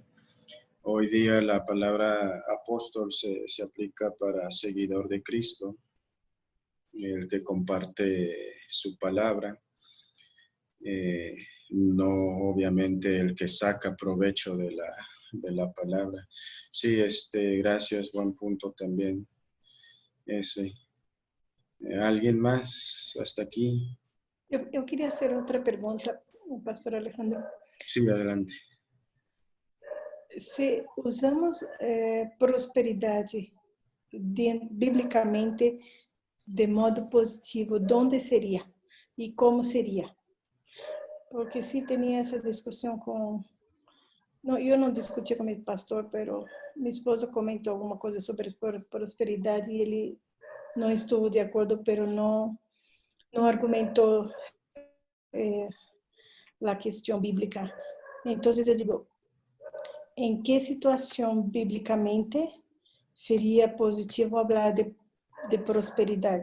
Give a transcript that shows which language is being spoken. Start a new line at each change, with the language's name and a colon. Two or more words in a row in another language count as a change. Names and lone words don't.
Spanish: Hoy día la palabra apóstol se aplica para seguidor de Cristo, el que comparte su palabra, no obviamente el que saca provecho de la palabra. Sí, gracias, buen punto también ese. ¿Alguien más hasta aquí?
Portuguese: Eu queria fazer outra pergunta, o pastor Alejandro.
Spanish: Sí, adelante.
Portuguese: Se usamos prosperidade biblicamente de modo positivo, onde seria e como seria? Porque se tinha essa discussão com
Spanish: No, yo no discutí con mi pastor, pero mi esposo comentó alguna cosa sobre prosperidad y él no estuvo de acuerdo, pero no argumentó eh, la cuestión bíblica. Entonces yo digo, ¿en qué situación bíblicamente sería positivo hablar de prosperidad?